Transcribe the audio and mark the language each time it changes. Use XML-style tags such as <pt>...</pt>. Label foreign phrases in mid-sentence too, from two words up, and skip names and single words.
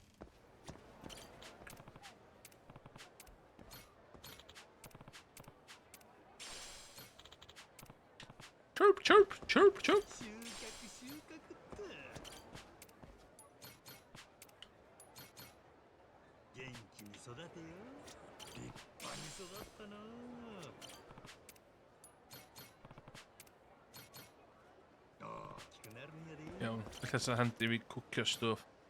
<en>Chirp, chirp, chirp, chirp.</en> <ja>収穫収穫っと。元気に育てよ。立派に育ったな。大きくなるんやで。</ja> <cy>Iawn, ella sy'n handi fi cwcio stwff.</cy>